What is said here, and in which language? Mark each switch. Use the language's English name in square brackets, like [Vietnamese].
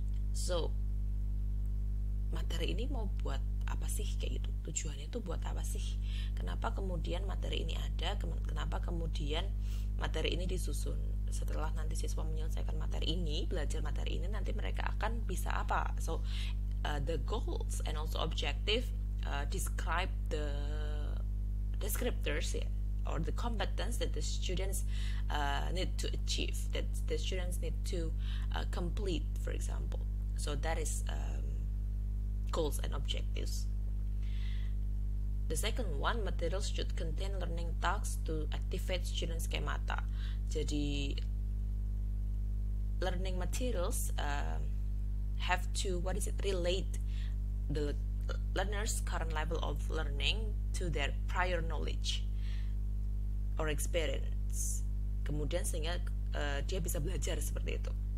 [Indonesian] So materi ini mau buat apa sih kayak gitu, tujuannya itu buat apa sih, kenapa kemudian materi ini ada, kenapa kemudian materi ini disusun. Setelah nanti siswa menyelesaikan materi ini, belajar materi ini, nanti mereka akan bisa apa. [English] So the goals and also objective describe the descriptors or the competence that the students need to achieve, that the students need to complete, for example. So that is goals and objectives. The second one, materials should contain learning tasks to activate student schemata. Jadi learning materials have to relate the learner's current level of learning to their prior knowledge or experience. [Indonesian] Kemudian sehingga dia bisa belajar seperti itu.